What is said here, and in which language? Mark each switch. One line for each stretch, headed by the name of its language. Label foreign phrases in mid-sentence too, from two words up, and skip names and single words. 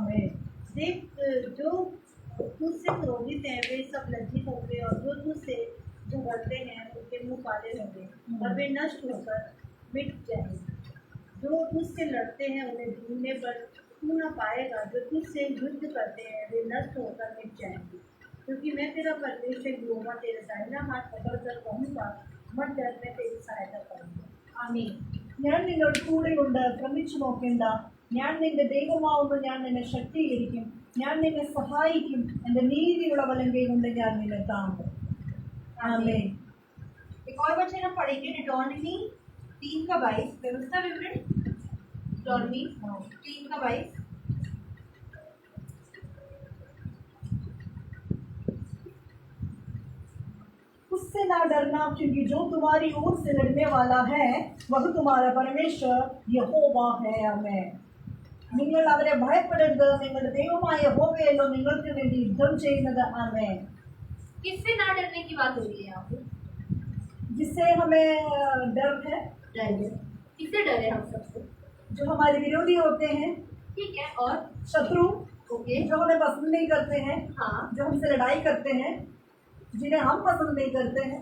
Hindi: देख, जो तुझसे क्रोधित हैं वे सब लज्जित होंगे, और जो तुझसे झगड़ते हैं उनके मुँह काले होंगे और वे नष्ट होकर मिट जाएंगे। जो तुझसे लड़ते हैं उन्हें ढूंढने पर तू न पाएगा, जो तुझसे युद्ध करते हैं वे नष्ट होकर मिट जाएंगे। क्योंकि मैं तेरा परमेश्वर यहोवा तेरे दाहिना हाथ पकड़कर कहूँगा, मत डर, मैं तेरी सहायता करूँगा।
Malayalam: ആമേൻ. ഞാൻ നിന്നോട് കൂടെയുണ്ട്, ഭ്രമിച്ചു നോക്കേണ്ട. ഞാൻ നിന്റെ ദൈവമാവുന്നു, ഞാൻ നിന്നെ ശക്തീകരിക്കും, ഞാൻ നിന്നെ സഹായിക്കും, എൻ്റെ നീതിയുള്ള വലങ്കൈ കൊണ്ട് ഞാൻ നിന്നെ താങ്ങും.
Hindi: आमीन। एक और वचन हम पढ़ेंगे डिटोनमी 3:22, व्यवस्था विवरण डिटोनमी 3:22। उससे ना डरना, क्योंकि जो तुम्हारी ओर से लड़ने वाला है वह तुम्हारा परमेश्वर യഹോവ है।
Malayalam: ആമേൻ। നിങ്ങൾ അവരെ ഭയപ്പെടരുത്, നിങ്ങളുടെ ദൈവമായ യഹോവയല്ലോ നിങ്ങൾക്ക് വേണ്ടി യുദ്ധം ചെയ്യുന്നത്। ആമേൻ।
Hindi: किससे ना डरने की बात हो रही है यहाँ पे? जिससे हमें डर है, डर है। किससे डर है हम सबको? जो हमारे विरोधी होते हैं, ठीक है। और शत्रु, ओके, जो हमें पसंद नहीं करते हैं, हाँ, जो हमसे लड़ाई करते हैं, जिन्हें हम पसंद नहीं करते हैं।